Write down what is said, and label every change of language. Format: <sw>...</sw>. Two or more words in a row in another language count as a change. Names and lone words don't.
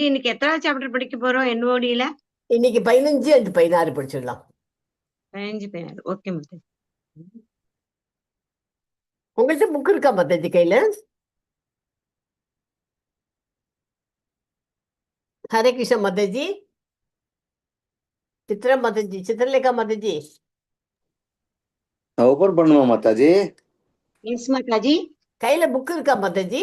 <ta>இன்னைக்கு எத்தனாவது சாப்டர் படிக்க போறோம் என்ஓடியில? இன்னைக்கு 15 and 16 படிச்சிடலாம். 15 16. ஓகே மாதாஜி. உங்கள்கிட்ட புக் இருக்கா மாதாஜி கையில?</ta> <hi>हरे कृष्ण माता जी, चित्रा माता जी, चित्रलेखा माता जी,</hi> <ta>ओपन பண்ணுமா மாதாஜி? எஸ் மாதாஜி. கையில புக் இருக்கா மாता जी?</ta>